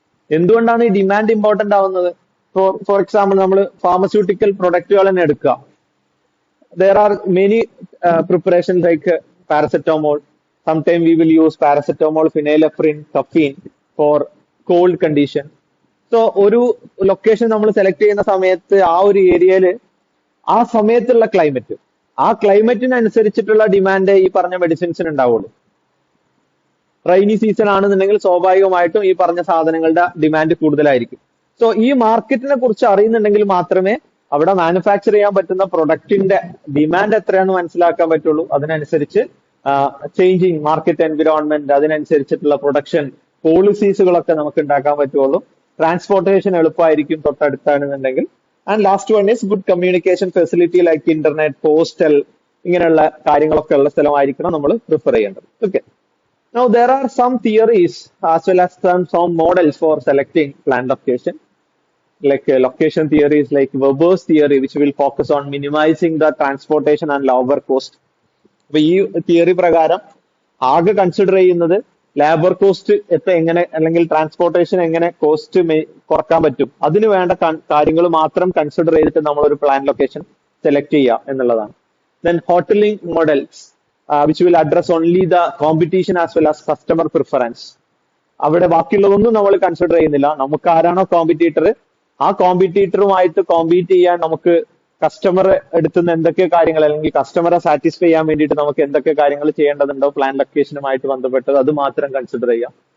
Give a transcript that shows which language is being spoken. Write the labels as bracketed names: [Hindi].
[Malayalam] എന്തുകൊണ്ടാണ് ഈ demand important ആവുന്നത്? ഫോർ എക്സാമ്പിൾ നമ്മൾ ഫാർമസ്യൂട്ടിക്കൽ പ്രൊഡക്റ്റുകൾ തന്നെ എടുക്കുക. [English] there are many preparations like paracetamol. Sometimes we will use paracetamol, phenylephrine, caffeine for cold condition. [Malayalam] So ഒരു ലൊക്കേഷൻ നമ്മൾ സെലക്ട് ചെയ്യുന്ന സമയത്ത് ആ ഒരു ഏരിയയിൽ ആ സമയത്തുള്ള ക്ലൈമറ്റ്, ആ ക്ലൈമറ്റിനനുസരിച്ചിട്ടുള്ള ഡിമാൻഡ് ഈ പറഞ്ഞ മെഡിസിൻസിന് ഉണ്ടാവുള്ളൂ. റൈനി സീസൺ ആണെന്നുണ്ടെങ്കിൽ സ്വാഭാവികമായിട്ടും ഈ പറഞ്ഞ സാധനങ്ങളുടെ ഡിമാൻഡ് കൂടുതലായിരിക്കും. സോ ഈ മാർക്കറ്റിനെ കുറിച്ച് അറിയുന്നുണ്ടെങ്കിൽ മാത്രമേ അവിടെ മാനുഫാക്ചർ ചെയ്യാൻ പറ്റുന്ന പ്രൊഡക്റ്റിന്റെ ഡിമാൻഡ് എത്രയാണെന്ന് മനസ്സിലാക്കാൻ പറ്റുള്ളൂ. അതിനനുസരിച്ച് ചേഞ്ചിങ് മാർക്കറ്റ് എൻവിറോൺമെന്റ്, അതിനനുസരിച്ചിട്ടുള്ള പ്രൊഡക്ഷൻ പോളിസീസുകളൊക്കെ നമുക്ക് ഉണ്ടാക്കാൻ പറ്റുള്ളൂ. ട്രാൻസ്പോർട്ടേഷൻ എളുപ്പമായിരിക്കും തൊട്ടടുത്താണെന്നുണ്ടെങ്കിൽ. [English] and last one is good communication facility [Malayalam] like internet, postal, ഇങ്ങനെയുള്ള കാര്യങ്ങളൊക്കെ ഉള്ള സ്ഥലമായിരിക്കണം നമ്മൾ പ്രിഫർ ചെയ്യേണ്ടത്. [English] Okay. Now there are some theories as well as some models for selecting planned location. Like location theories like Weber's theory, which will focus on minimizing the transportation and labor cost. [Malayalam] അപ്പൊ ഈ theory പ്രകാരം ആകെ consider ചെയ്യുന്നത് labour cost എങ്ങനെ അല്ലെങ്കിൽ transportation എങ്ങനെ cost കുറക്കാൻ പറ്റും, അതിന് വേണ്ട കാര്യങ്ങൾ മാത്രം കൺസിഡർ ചെയ്തിട്ട് നമ്മൾ ഒരു പ്ലാൻ ലൊക്കേഷൻ സെലക്ട് ചെയ്യുക എന്നുള്ളതാണ്. [English] Then hoteling models, which will address only the competition as well as customer preference. [Malayalam] അവിടെ ബാക്കിയുള്ളതൊന്നും നമ്മൾ കൺസിഡർ ചെയ്യുന്നില്ല. നമുക്ക് ആരാണോ കോമ്പറ്റീറ്റർ, ആ കോമ്പറ്റീറ്ററുമായിട്ട് കോമ്പീറ്റ് ചെയ്യാൻ നമുക്ക് കസ്റ്റമർ എടുത്തുന്ന എന്തൊക്കെ കാര്യങ്ങൾ അല്ലെങ്കിൽ കസ്റ്റമറെ സാറ്റിസ്ഫൈ ചെയ്യാൻ വേണ്ടിയിട്ട് നമുക്ക് എന്തൊക്കെ കാര്യങ്ങൾ ചെയ്യേണ്ടതുണ്ടോ പ്ലാൻ ലൊക്കേഷനുമായിട്ട് ബന്ധപ്പെട്ടത് അത് മാത്രം കൺസിഡർ ചെയ്യാം.